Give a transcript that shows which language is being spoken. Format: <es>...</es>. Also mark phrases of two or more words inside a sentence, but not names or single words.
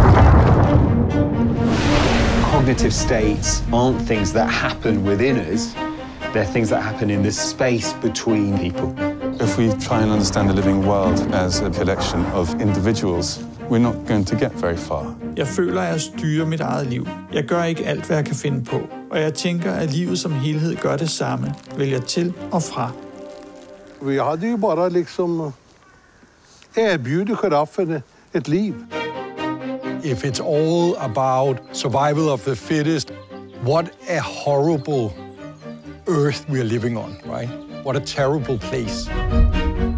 <en>Cognitive states aren't things that happen within us. They're things that happen in the space between people. If we try and understand the living world as a collection of individuals, we're not going to get very far.</en> <da>Jeg føler, at jeg styrer mit eget liv. Jeg gør ikke alt, hvad jeg kan finde på. Og jeg tænker, at livet som helhed gør det samme. Vælger til og fra.</da> <sv>Vi hade ju bara liksom erbjudit giraffen ett liv.</sv> <en>If it's all about survival of the fittest, what a horrible earth we are living on, right? What a terrible place.</en>